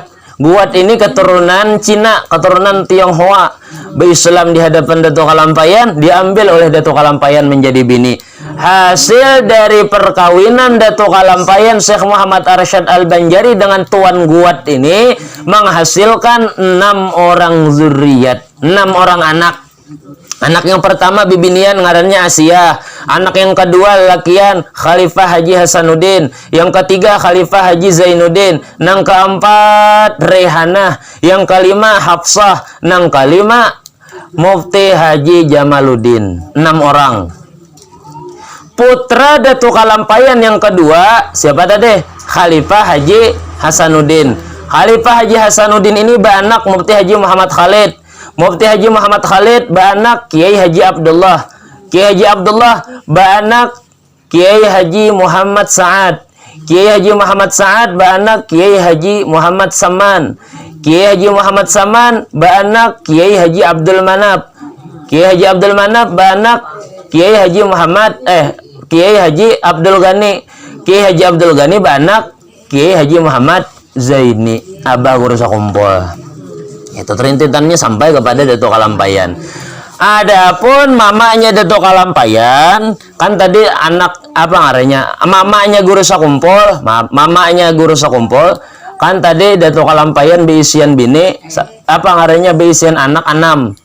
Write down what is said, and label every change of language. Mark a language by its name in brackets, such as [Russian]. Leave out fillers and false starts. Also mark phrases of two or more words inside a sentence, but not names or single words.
[Indonesian] Guat ini keturunan Cina, keturunan Tionghoa, berislam di hadapan Dato Kalampayan, diambil oleh Dato Kalampayan menjadi bini. Hasil dari perkawinan Dato Kalampayan Syekh Muhammad Arsyad Al-Banjari dengan Tuan Guat ini menghasilkan 6 orang zuriat, 6 orang anak. Anak yang pertama [Banjar] bibinian ngarannya [Indonesian] Asia. Anak yang kedua lakian Khalifah Haji Hasanuddin. Yang ketiga Khalifah Haji Zainuddin. Nang keempat Rehanah. Yang kelima Hafsah. Nang kelima Mufti Haji Jamaluddin. 6 orang. Putra Dato Kalampayan yang kedua siapa tadi? Khalifah Haji Hasanuddin. Khalifah Haji Hasanuddin ini beranak Mufti Haji Muhammad Khalid. Mufti Haji Muhammad Khalid beranak Kiai Haji Abdullah. Kiai Haji Abdullah beranak Kiai Haji Muhammad Sa'ad. Kiai Haji Muhammad Sa'ad beranak Kiai Haji Muhammad Saman. Kiai Haji Muhammad Saman beranak Kiai Haji Abdul Manap. Kiai Haji Abdul Manap beranak Kiai Haji Muhammad Kiai Haji Abdul Ghani. Kiai Haji Abdul Ghani beranak Kiai Haji Muhammad Zaini. Abah Guru Sakumpul. Itu terintitannya sampai kepada Dato Kalampayan. Adapun mamanya Dato Kalampayan, kan tadi anak apa ngarannya? Mamanya Guru Sakumpul, mamanya Guru Sakumpul, kan tadi Dato Kalampayan [Banjar] beisian bini, [Indonesian] apa ngarannya beisian anak 6.